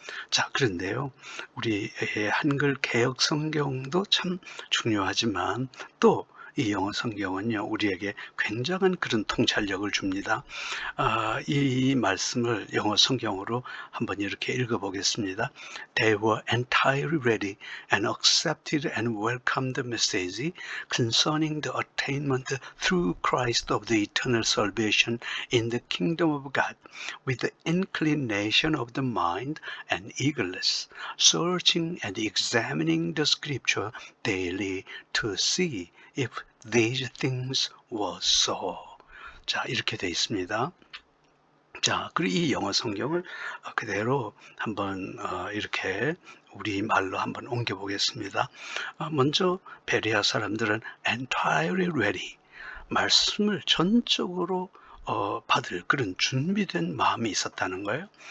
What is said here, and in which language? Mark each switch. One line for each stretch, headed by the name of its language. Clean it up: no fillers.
Korean: 자, 그런데요, 우리 한글 개역 성경도 참 중요하지만 또 이 영어 성경은요, 우리에게 굉장한 그런 통찰력을 줍니다. 이 말씀을 영어 성경으로 한번 이렇게 읽어보겠습니다.
English: They were entirely ready and accepted and welcomed the message concerning the attainment through Christ of the eternal salvation in the kingdom of God, with the inclination of the mind and eagerness, searching and examining the scripture daily to see if these things were so.
Korean: 자, 이렇게 되어 있습니다. 자, 그리고 이 영어 성경을 그대로 한번 이렇게 우리 말로 한번 옮겨 보겠습니다. 먼저 베레아 사람들은
English: entirely ready,
Korean: 말씀을 전적으로 받을 그런 준비된 마음이 있었다는 거예요.